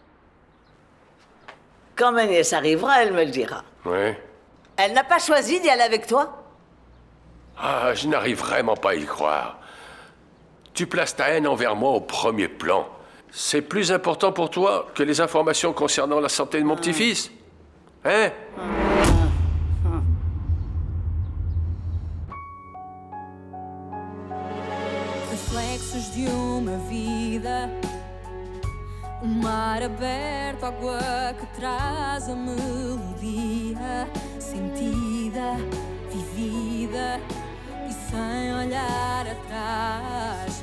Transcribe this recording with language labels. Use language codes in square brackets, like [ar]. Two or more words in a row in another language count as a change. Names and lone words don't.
[fr] Quand Ménès arrivera, elle me le dira. Ouais. Elle n'a pas choisi d'y aller avec toi? Ah, je n'arrive vraiment pas à y croire. Tu places ta haine envers moi au premier plan. C'est plus important pour toi que les informations concernant la santé de mon petit-fils? Hein? [pt] Reflexos de uma vida, mar aberto, água que traz a melodia sentida, vivida e sem olhar atrás.